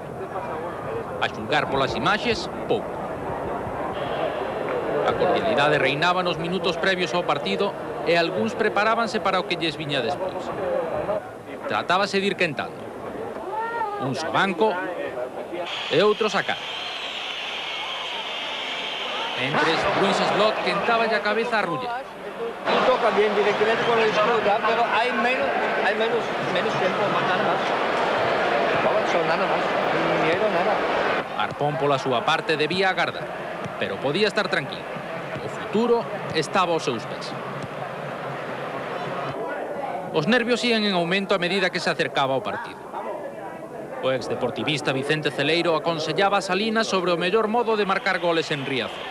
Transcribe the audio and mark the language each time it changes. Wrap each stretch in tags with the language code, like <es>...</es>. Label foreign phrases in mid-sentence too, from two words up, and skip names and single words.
<gl>A xulgar polas imaxes, pouco. A cordialidade reinaba nos minutos previos ao partido e algúns preparábanse para o que lles viña despois. Tratábase de ir quentando. Uns ao banco e outros a cara. Mentres, Luis Slot quentaba a cabeza a Ruller.</gl> <es>Y toca bien directamente con el disputa, pero hay menos tiempo, nada más. Nada más, ni miedo, nada.</es> <gl>Arpón pola súa parte debía agardar, pero podía estar tranquilo. O futuro estaba aos seus pés. Os nervios ían en aumento a medida que se acercaba ao partido. O exdeportivista Vicente Celeiro aconsellaba a Salinas sobre o mellor modo de marcar goles en Riazor.</gl>